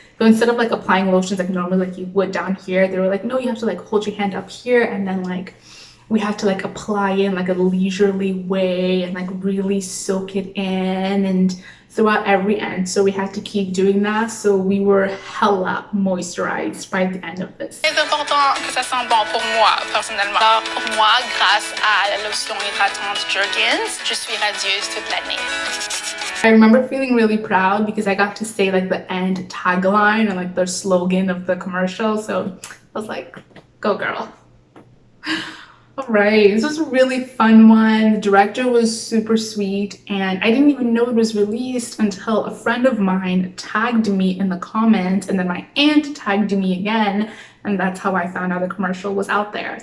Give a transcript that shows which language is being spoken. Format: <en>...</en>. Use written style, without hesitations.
<en>So instead of like applying lotions like normally like you would down here, they were like, no, you have to like hold your hand up here, and then like we had to like apply in like a leisurely way and like really soak it in and throughout every end. So we had to keep doing that, so we were hella moisturized by the end of this.</en> <fr>C'est important que ça sent bon pour moi personnellement. Alors pour moi, grâce à la lotion hydratante Jergens, je suis radieuse toute l'année.</fr> <en>I remember feeling really proud because I got to say like the end tagline and like the slogan of the commercial, so I was like, go girl. All right, this was a really fun one. The director was super sweet, and I didn't even know it was released until a friend of mine tagged me in the comments, and then my aunt tagged me again, and that's how I found out the commercial was out there.</en>